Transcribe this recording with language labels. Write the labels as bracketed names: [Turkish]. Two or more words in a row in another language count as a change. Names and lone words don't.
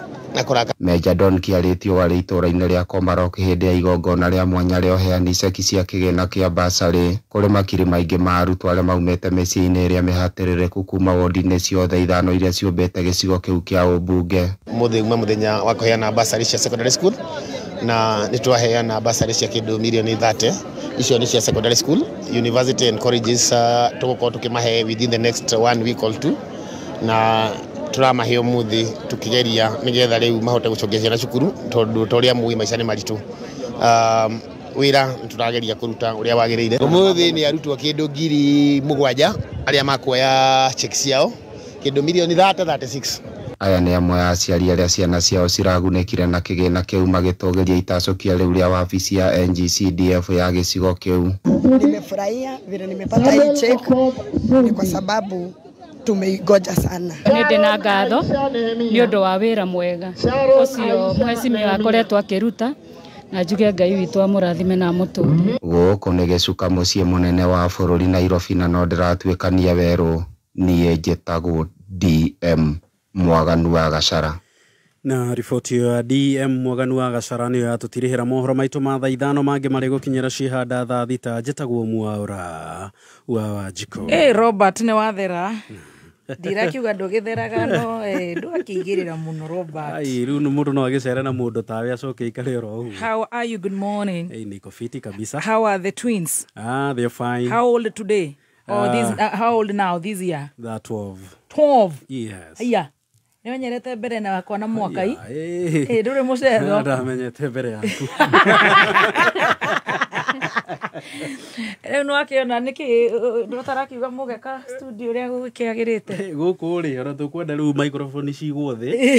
[Kikuyu] Major Don Kiaritio warĩ itũra-inĩ rĩa Komarok hĩndĩ ya igongona rĩa mwanya rĩa ũheani ceki cia kĩgĩna kĩa basarĩ kũrĩ makiri maingĩ ma arutwo arĩa maumĩte mĩciĩ-inĩ ĩrĩa mĩhatĩrĩrĩku kuma wondi-inĩ ciothe ithano iria ciũmbĩte gĩcigo kĩu kĩa ũmbunge. Muthenya wa kũheana basarĩ cia [English] secondary school [Kikuyu] na nĩtwaheana basarĩ cia kĩndũ milioni 30 icio nĩ cia [English] secondary school. University and colleges [Kikuyu] tũgũkorwo tũkĩmahe [English] within the next 1 week or 2 [Kikuyu] na turamahe umuthi tukigeria nigetha riu mahote gucokia ciana cukuru tondu toria mui maica ni maritu wira turageria kuruta uria wagiriire. Umuthi ni arutwo kindu ngiri 7 aria makuoya checks ciao kindu milioni 36. Aya nĩ amwe a aciari arĩa ciana ciao ciragunĩkire na kĩgĩna kĩu magĩtũgĩria itacokia rĩu rĩa wabici ya NGCDF ya gĩcigo kĩu. [Swahili] Nimefurahia vile nimepata hii check ni kwa sababu tumeigoja sana. [Kikuyu] Nĩ na ngatho nĩ ũndũ wa wĩra mwega ũcio mheshimiwa akoretwo akĩruta na njuge Ngai witũ amũrathime na mũtũũre. Gũkũ nĩ Gĩcuka mũciĩ mũnene wa bũrũri Nairobi na no ndĩratuĩkania werũ niĩ njĩtagwo DM Mwaganu wa Gacara. Na riboti ya DM Mwaganu wa Gacara nĩyo yatũtirĩhĩra mohoro maitũ ma thaa 5 mangĩ marĩ gũkinyĩra cihanda thaa 6 njĩtagwo Mwaũra wa Wanjikũ. Robert nĩ wathera. Ndirakiuga ndũgĩtheraga no ndũakĩigĩrĩra mũno Robert. Ai rĩu nĩ mũndũ no agĩcera na mũndũ tawe acoke ikare oro ũguo. [English] How are you? Good morning. [Swahili] Niko fiti kabisa. [English] How are the twins? They're fine. How old today? How old now this year? They're 12. 12? Yes. Yeah. [Kikuyu] Nimenyerete mbere na wakwa na [Swahili] mwaka hii. [Kikuyu] Ndũrĩ mũcetho. Ndamenyete mbere yaku. No akiona niki ndotarakiuga mugeka studio ria gũkĩagĩrĩte gũkũ rĩ ona tũkwenda rĩu microphone cigwo thĩ